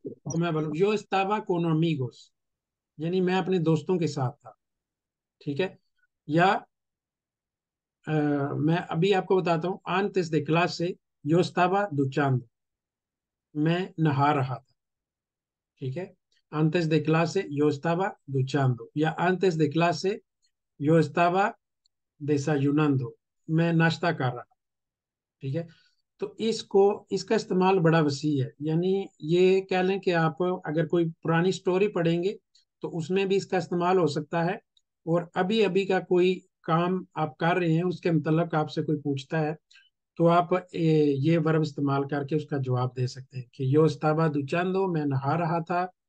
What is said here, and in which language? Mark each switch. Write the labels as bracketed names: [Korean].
[Hindi] तो मैं बोलूँ यो इस्ताबा [Spanish] con amigos, [Hindi] यानी मैं अपने दोस्तों के साथ था। ठीक है, या मैं अभी आपको बताता हूँ [Spanish] antes de clase yo estaba duchando, [Hindi] मैं नहा रहा था। [Spanish] ठीक है, antes de clase yo estaba duchando, या antes de clase yo estaba desayunando, [Hindi] मैं नाश्ता कर रहा। ठीक है, तो इसका इस्तेमाल बड़ा वसी है। यानी ये कह लें कि आप अगर कोई पुरानी स्टोरी पढ़ेंगे तो उसमें भी इसका इस्तेमाल हो सकता है। और अभी अभी का कोई काम आप कर रहे हैं उसके मतलब आपसे कोई पूछता है, तो आप ये वर्ब इस्तेमाल करके उसका जवाब दे सकते हैं कि यो इस्ताबा दुचांदो, मैं नहा रहा था।